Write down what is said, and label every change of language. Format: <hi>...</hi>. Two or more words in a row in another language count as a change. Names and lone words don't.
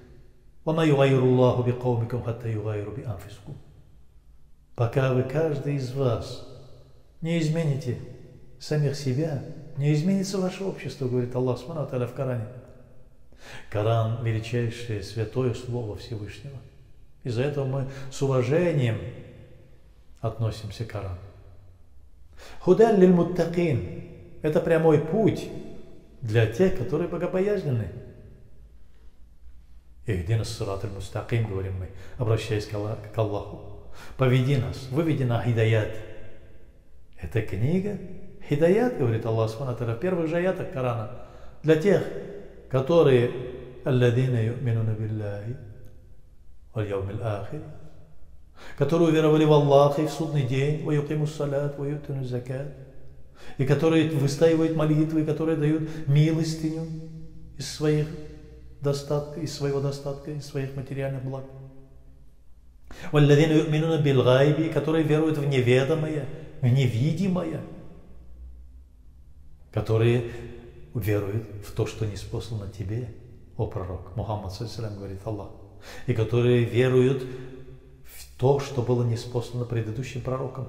<ru>Пока вы, каждый из вас, не измените самих себя, не изменится ваше общество, говорит</ru> <ar>الله سبحانه وتعالى</ar> <ru>в Коране. Коран – величайшее святое слово Всевышнего. Из-за этого мы с уважением относимся к Корану.</ru> <ar>هدى للمتقين –</ar> <ru>это прямой путь для тех, которые богобоязненны.</ru> <ar>اهدنا الصراط المستقيم,</ar> <ru>говорим мы, обращаясь к Аллаху. Поведи нас, выведи на хидаят. Это книга хидаят, говорит</ru> <ar>الله سبحانه وتعالى</ar> <ru>в первых же аятах Корана, для тех, которые</ru> <ar>الذين يؤمنون بالله واليوم الآخر,</ar> <ru>которые уверовали в Аллаха и в судный день,</ru> <ar>ويقيمون الصلاة ويؤتون الزكاة,</ar> <ru>и которые выстаивают молитвы, которые дают милостыню из своего достатка, из своих материальных благ.</ru> <ar>والذين يؤمنون بالغيب,</ar> <ru>которые веруют в неведомое, в невидимое, которые веруют в то, что ниспослано тебе, о пророк Мухаммад, саллиллаху, говорит Аллах, и которые веруют в то, что было ниспослано предыдущим пророкам.</ru>